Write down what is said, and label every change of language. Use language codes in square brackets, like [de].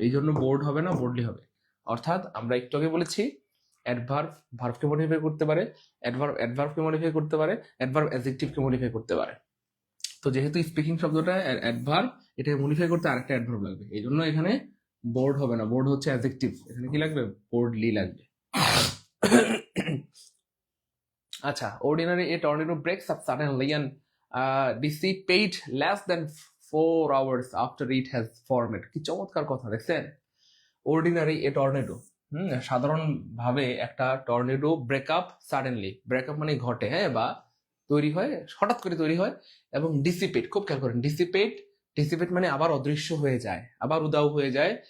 [bn] এই জন্য বোর্ড হবে না, বোর্ডলি হবে। অর্থাৎ আমরা একটু আগে বলেছি, অ্যাডভার্ব ভার্বকে মডিফাই করতে পারে, অ্যাডভার্বকে মডিফাই করতে পারে, অ্যাডভার্ব অ্যাডজেক্টিভকে মডিফাই করতে পারে। তো যেহেতু স্পিকিং শব্দটা অ্যাডভার্ব, এটাকে মডিফাই করতে আরেকটা অ্যাডভার্ব লাগবে। এই জন্য এখানে বোর্ড হবে না, বোর্ড হচ্ছে অ্যাডজেক্টিভ। এখানে কি লাগবে? বোর্ডলি লাগবে। [en] আচ্ছা, ordinary a tornado breaks up suddenly and dissipate less than 4 hours after it has formed. [bn] কি চমৎকার কথা, দেখছেন? [en] ordinary a tornado, [bn] সাধারণ ভাবে একটা টর্নেডো ব্রেকআপ সাডেনলি, ব্রেকআপ মানে ঘটে, হ্যাঁ, বা তৈরি হয়, হঠাৎ করে তৈরি হয়। এবং ডিসিপেট, খুব খেয়াল করেন, ডিসিপেট মানে আবার অদৃশ্য হয়ে যায়, আবার উদাও হয়ে যায়।